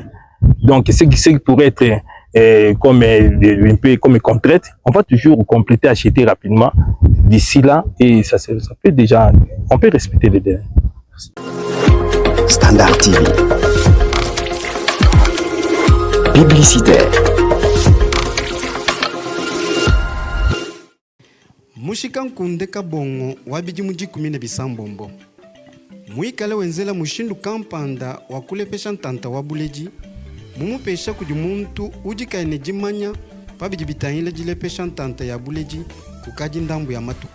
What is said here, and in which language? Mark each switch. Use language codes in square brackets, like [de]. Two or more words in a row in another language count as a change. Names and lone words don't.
[fr] Donc ce qui pourrait être un peu comme contrainte, on va toujours compléter, acheter rapidement d'ici là, et ça peut déjà, on peut respecter les délais. Standard TV. Publicitaire. [lua] Mushika nkunde kabongo wabiji mujikumine bisambombo. Muikale wenzela mushindu kampanda wakulepesha ntanta wabuleji. Mumupesha kuji muntu ujikaine jimanya pabiji bitahile jilepesha ntanta ya buleji kukaji ndambu ya matuku.